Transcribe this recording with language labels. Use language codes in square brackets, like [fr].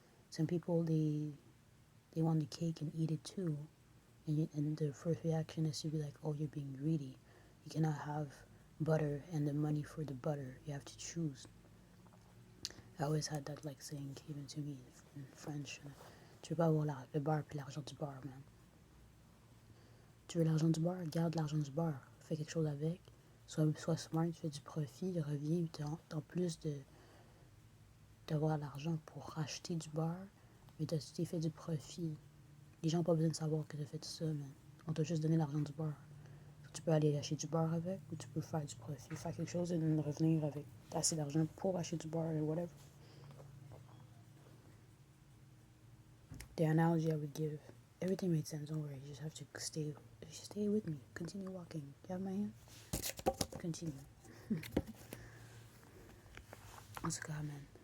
[en] Some people, they want the cake and eat it too, and the first reaction is to be like, oh, you're being greedy. You cannot have butter and the money for the butter. You have to choose. I always had that like saying given to me in French. [fr] Tu veux pas avoir le beurre puis l'argent du beurre, man. Tu veux l'argent du beurre? Garde l'argent du beurre. Fais quelque chose avec. Sois smart, fais du profit, reviens, en plus d'avoir l'argent pour racheter du beurre, mais tu t'es fait du profit. Les gens n'ont pas besoin de savoir que tu as fait ça, man. On t'a juste donné l'argent du beurre. Tu peux aller acheter du beurre avec, ou tu peux faire du profit, faire quelque chose et revenir avec assez d'argent pour acheter du beurre or whatever. [en] The analogy I would give, everything made sense, don't worry. You just have to stay with me. Continue walking. You have my hand? Continue. [fr] En tout cas, man.